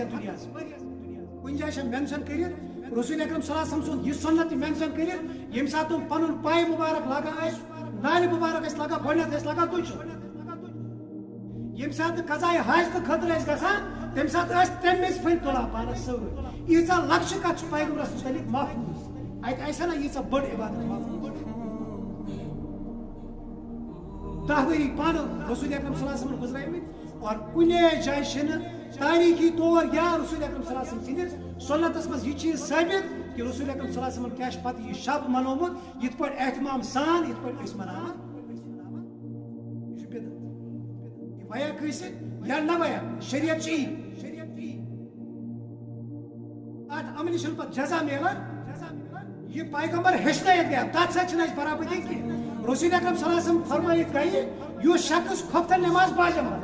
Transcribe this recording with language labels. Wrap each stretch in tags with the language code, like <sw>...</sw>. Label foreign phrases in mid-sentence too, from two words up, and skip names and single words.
<ks>یتھ دُنیاہس منٛز کُنہِ جایہِ چھِ مینشن کٔرِتھ</ks> <ar>رسول اکرم صلی اللہ علیہ وسلم</ar> <ks>سُنٛد یہِ سنت تہِ مینشن کٔرِتھ ییٚمہِ ساتہٕ تِم پنُن پاے مُبارک لاگان ٲسۍ نالہِ مُبارک ٲسۍ لاگان گۄڈٕنیتھ ٲسۍ لاگان تُجہِ ییٚمہِ ساتہٕ قضایہِ حاجتہٕ خٲطرٕ ٲسۍ گژھان تمہِ ساتہٕ ٲسۍ تمِچ پھٔلۍ تُلان پانس سۭتۍ ییٖژاہ لۄکچہِ کتھ چھِ پیغمبرس مُتعلق محفوٗظ اتہِ آسہِ ہا نہ ییٖژاہ بٔڑ عبادت محفوٗظ 10 ؤری پانہٕ</ks> <ar>رسول اکرم صلی اللہ علیہ وسلم</ar> <ks>گُزریمٕتۍ اور کُنے جایہِ چھِنہٕ تاریخی طور یا</ks> <ar>رسول اکرم صلی اللہ علیہ وسلم</ar> <ks>سٕنٛدِس سنتس منٛز یہِ چیٖز ثٲبت کہ</ks> <ar>رسول اکرم صلی اللہ علیہ وسلم</ar> <ks>کیٛاہ چھُ پتہٕ یہِ شب منومُت یِتھ پٲٹھۍ احتمام سان یِتھ پٲٹھۍ أسۍ مناوان یہِ چھُ بدعت یہِ ویا کٲنٛسہِ یا نہ ویا شریعت چھِ یی اتھ عملہِ چھُنہٕ پتہٕ جزا میلان یہِ پیغمبر ہیٚچھنٲیِتھ گٔیو تتھ سۭتۍ چھِنہٕ اَسہِ برابٔدی کینٛہہ</ks> <ar>رسول اکرم صلی اللہ علیہ وسلم</ar> <ks>فرمٲیِتھ گٔیہِ یُس شخص خۄفتن نٮ۪ماز باجماعت</ks>